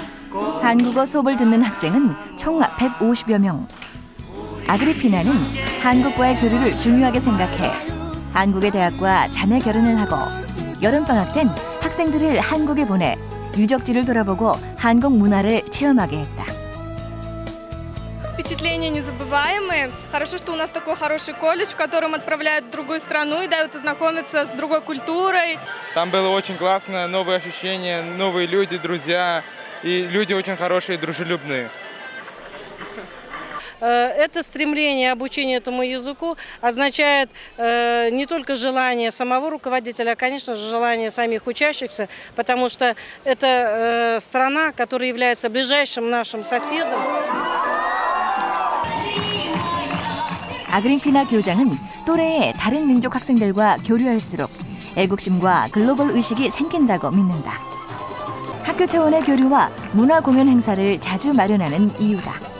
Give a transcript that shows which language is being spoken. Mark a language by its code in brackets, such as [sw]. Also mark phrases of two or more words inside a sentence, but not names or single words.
[ko] 한국어 수업을 듣는 학생은 총 150여 명. 아그리피나는 한국과의 교류를 중요하게 생각해 한국의 대학과 자매 결혼을 하고 여름방학 땐 학생들을 한국에 보내 유적지를 돌아보고 한국 문화를 체험하게 했다. [ru] Впечатления незабываемые. Хорошо, что у нас такой хороший колледж, в котором отправляют в другую страну и дают ознакомиться с другой культурой. Там было очень классно, новые ощущения, новые люди, друзья. И люди очень хорошие и дружелюбные. Это стремление обучения этому языку означает не только желание самого руководителя, а, конечно же, желание самих учащихся, потому что это страна, которая является ближайшим нашим соседом. [ko] 아그리피나 교장은 또래의 다른 민족 학생들과 교류할수록 애국심과 글로벌 의식이 생긴다고 믿는다. 학교 차원의 교류와 문화 공연 행사를 자주 마련하는 이유다.